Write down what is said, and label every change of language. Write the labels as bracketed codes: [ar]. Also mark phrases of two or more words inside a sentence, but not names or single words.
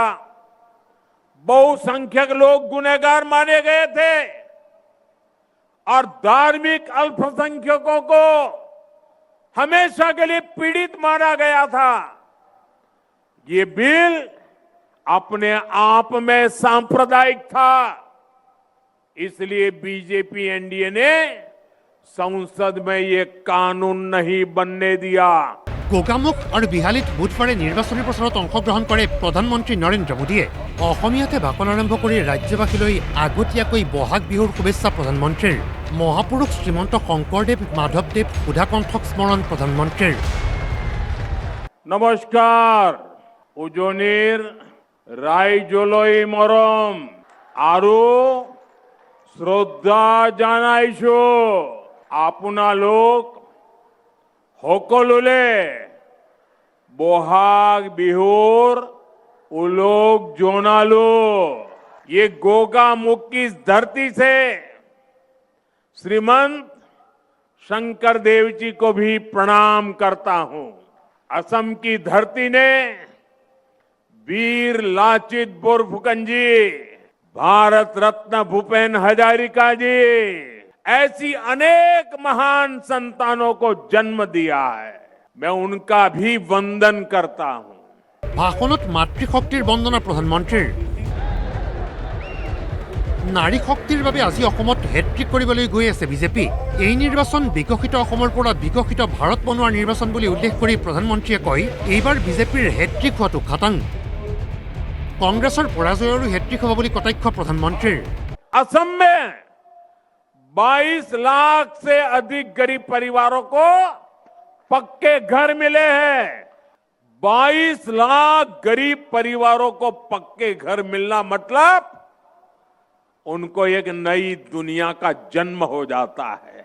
[hi] बहुसंख्यक लोग गुनहगार माने गए थे और धार्मिक अल्पसंख्यकों को हमेशा के लिए पीड़ित माना गया था। ये बिल अपने आप में सांप्रदायिक था, इसलिए बीजेपी एनडीए ने संसद में ये कानून नहीं बनने दिया। [as] গোগামুখ আৰু বিহালীত বুধবাৰে নিৰ্বাচনী প্ৰচাৰত অংশগ্ৰহণ কৰে প্ৰধানমন্ত্ৰী নৰেন্দ্ৰ মোদীয়ে। অসমীয়াতে ভাষণ আৰম্ভ কৰি ৰাজ্যবাসীলৈ আগতীয়াকৈ বহাগ বিহুৰ শুভেচ্ছা প্ৰধানমন্ত্ৰীৰ। মহাপুৰুষ শ্ৰীমন্ত শংকৰদেৱ মাধৱদেৱ সুধাকণ্ঠক স্মৰণ প্ৰধানমন্ত্ৰীৰ। নমস্কাৰ, উজনিৰ ৰাইজলৈ মৰম আৰু শ্ৰদ্ধা জনাইছো। আপোনালোক সকলোলে বহাগ বিহুৰ উলোক জোনালো। [hi] ये गोगामुख की इस धरती से श्रीमंत शंकर देव जी को भी प्रणाम करता हूं। असम की धरती ने वीर लाचित बोरफुकन जी, भारत रत्न भूपेन हजारिका जी, ऐसी अनेक महान संतानों को जन्म दिया है। मैं उनका भी वंदन करता हूं। [as] ভাষণত মাতৃশক্তিৰ বন্দনা প্ৰধানমন্ত্ৰীৰ। নাৰী শক্তিৰ বাবে আজি অসমত হেট্ৰিক কৰিবলৈ গৈ আছে বিজেপি। এই নিৰ্বাচন বিকশিত অসমৰ পৰা বিকশিত ভাৰত বনোৱাৰ নিৰ্বাচন বুলি উল্লেখ কৰি প্ৰধানমন্ত্ৰীয়ে কয়, এইবাৰ বিজেপিৰ হেট্ৰিক হোৱাটো খাটাং। কংগ্ৰেছৰ পৰাজয়ৰো হেট্ৰিক হ'ব বুলি কটাক্ষ প্ৰধানমন্ত্ৰীৰ। [hi] असम में 22 लाख से अधिक गरीब परिवारों को पक्के घर मिले हैं। 22 लाख गरीब परिवारों को पक्के घर मिलना मतलब उनको एक नई दुनिया का जन्म हो जाता है।